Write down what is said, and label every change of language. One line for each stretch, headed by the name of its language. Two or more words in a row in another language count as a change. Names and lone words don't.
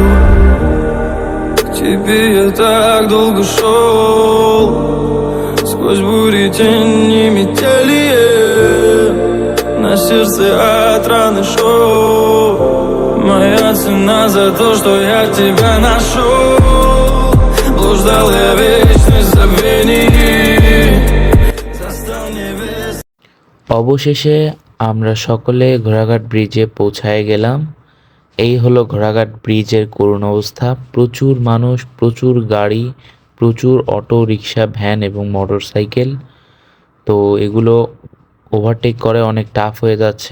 Russian: К тебе я так долго шел, сквозь бури, тени, метели. На сердце от раны шел. Моя цена за то, что я тебя нашел. Блуждал я вечность забвений, застал небес.
Bangla: অবশেষে আমরা সকলে ঘোড়াঘাট ব্রিজে পৌঁছায় গেলাম। এই হলো ঘোড়াঘাট ব্রিজের করুণ অবস্থা। প্রচুর মানুষ, প্রচুর গাড়ি, প্রচুর অটো, রিক্সা, ভ্যান এবং মোটর সাইকেল। তো এগুলো ওভারটেক করে অনেক টাফ হয়ে যাচ্ছে।